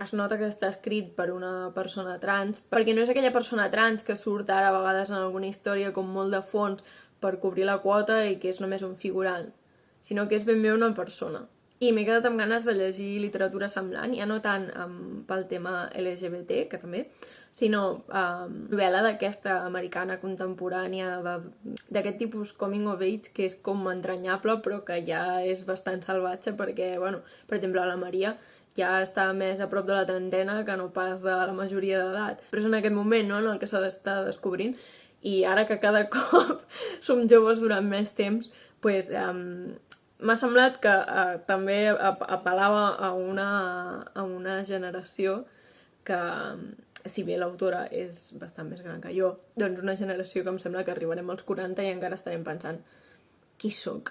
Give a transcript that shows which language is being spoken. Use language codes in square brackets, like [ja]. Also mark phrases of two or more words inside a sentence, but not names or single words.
[ca] Es nota que està escrit per una persona trans, perquè no és aquella persona trans que surt ara a vegades en alguna història com molt de fons per cobrir la quota i que és només un figurant, sinó que és ben bé una persona. I m'he quedat amb ganes de llegir literatura semblant, ja no tant pel tema LGBT, que també, sinó novel·la d'aquesta americana contemporània, d'aquest tipus [en] coming of age, [ca] que és com entranyable, però que ja és bastant salvatge, perquè, bueno, per exemple, la Maria ja està més a prop de la trentena que no pas de la majoria d'edat. Però és en aquest moment, no?, en el que s'ha d'estar descobrint, i ara que cada cop som joves durant més temps, pues, m'ha semblat que també apel·lava a una generació que, si bé l'autora és bastant més gran que jo, doncs una generació que em sembla que arribarem als 40 i encara estarem pensant qui sóc?